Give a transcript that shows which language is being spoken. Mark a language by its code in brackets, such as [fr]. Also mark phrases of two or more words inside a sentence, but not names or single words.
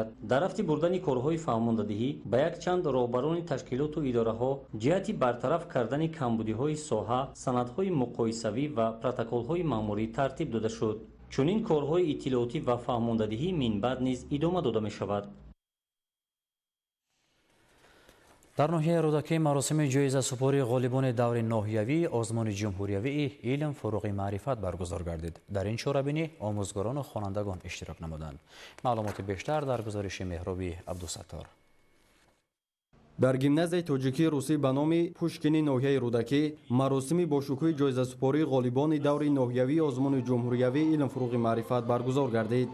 [tg] дар рафти бурдани корҳои фаҳмондадиҳӣ ба якчанд роҳбарони ташкилоту идораҳо ҷиҳати бартараф кардани камбудиҳои соҳа, санадҳои муқоисавӣ ва протоколҳои маъмурӣ тартиб дода шуд. чунин корҳои иттилоотӣ ва фаҳмондадиҳӣ минбаъд низ идома дода мешавад. در ناحیه رودکی مراسم جایزه سپاری غالبان دور ناحیوی آزمون جمهوریوی علم فروغ معرفت برگزار گردید. در این شورابینی آموزگاران و خوانندگان اشتراک نمودند. معلومات بیشتر در گزارش مهرابی عبدالستار. در گیمنازیای توجیکی روسی به نام پوشکینی ناحیه رودکی مراسمی با شکوه جایزه سپاری غالبان دور ناحیوی آزمون جمهوریوی علم فروغ معرفت برگزار گردید.